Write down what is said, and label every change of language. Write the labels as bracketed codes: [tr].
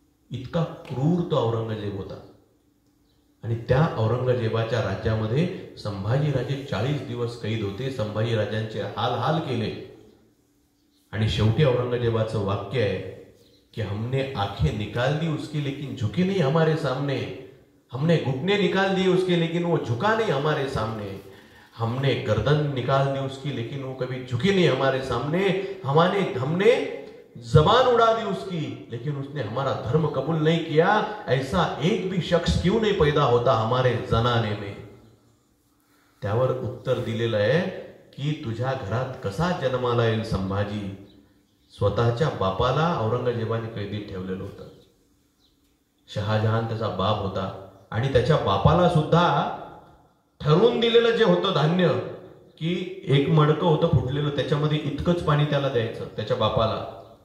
[mr] इतका क्रूर तो औरंगजेब होता. आणि त्या औरंगजेबाच्या राज्यामध्ये संभाजीराजे 40 दिवस कैद होते. संभाजीराजांचे हाल हाल केले. आणि शेवटी औरंगजेबाचं वाक्य आहे कि [hi] हमने आंखें निकाल दी उसकी लेकिन झुकी नहीं हमारे सामने. हमने घुटने निकाल दिए उसके लेकिन वो झुका नहीं हमारे सामने. हमने गर्दन निकाल दी उसकी लेकिन वो कभी झुकी नहीं हमारे सामने. हमने जबान उड़ा दी उसकी लेकिन उसने हमारा धर्म कबूल नहीं किया. ऐसा एक भी शख्स क्यों नहीं पैदा होता हमारे जनाने में. [mr] त्यावर उत्तर दिलेलं आहे की तुझ्या घरात कसा जन्माला येईल संभाजी. स्वतःच्या बापाला औरंगजेबाने कैदीत ठेवलेलं होतं. शहाजहान त्याचा बाप होता आणि त्याच्या बापाला सुद्धा ठरवून दिलेलं जे होतं धान्य, की एक मडकं होतं फुटलेलं, त्याच्यामध्ये इतकंच पाणी त्याला द्यायचं त्याच्या बापाला.